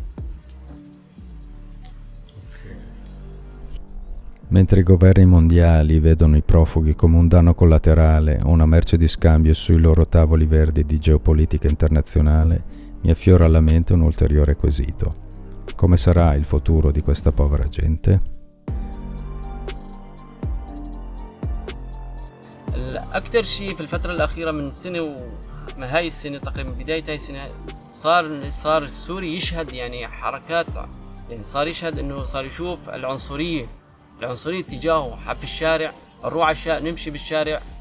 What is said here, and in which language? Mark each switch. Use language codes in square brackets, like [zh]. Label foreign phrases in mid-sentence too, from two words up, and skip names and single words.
[it] Mentre i governi mondiali vedono i profughi come un danno collaterale o una merce di scambio sui loro tavoli verdi di geopolitica internazionale, mi affiora alla mente un ulteriore quesito: come sarà il futuro di questa povera gente? [ar] أكثر شيء في الفترة الأخيرة من سنة هاي السنة تقريبا بداية هاي السنة صار السوري يشهد يعني حركات، يعني صار يشهد إنه صار يشوف العنصرية تجاهه في الشارع، نروح على الشارع، نمشي بالشارع،